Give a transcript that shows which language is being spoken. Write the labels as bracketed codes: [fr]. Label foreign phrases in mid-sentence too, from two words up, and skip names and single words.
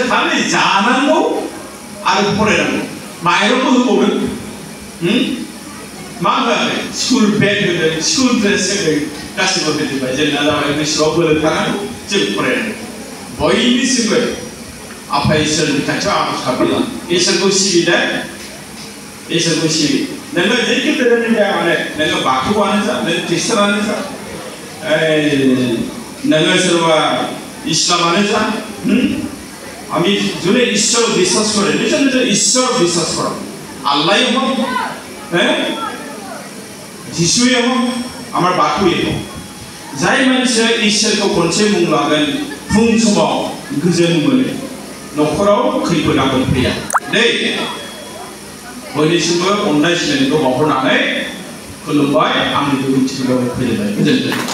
[brx] खालि जानांगौ आरो फरायनांगौ माइरंबो होबावदों मा होआखै स्कुल बेग होदों स्कुल ड्रेस होदों गासिबो होजोबबाय जोंना जाबाय गोसोआव बोलो थानांगौ जों फरायनांगौ बयनिसिमबो आफा इसोरनि खाथियाव आरज गाबला इसोरखौ सिबिदों इसोरखौ सिबि नोङो जेखि धोरोमनि जाया माने नोङो बाथौआनो जा नों ख्रिस्टानानो जा नोङो सोरबा इस्लामानो जा [bn] আমি যদি ঈশ্বর বিশ্বাস করে নিজ নিজ ঈশ্বর বিশ্বাস করো আল্লাহই হোক হ্যাঁ যিশুই হোক আমার বাথৌই হোক [brx] जाय मानसिया इसोरखौ खनसे मुं लागोन फुं समाव गोजोन मोनो न'खराव खैफोद आफोद फैया दै बयनिसिमबो अननाय सिनायनायखौ बावहरनानै खुलुमबाय आंनि बिबुंथिखौ फोजोबबाय गोजोन्थों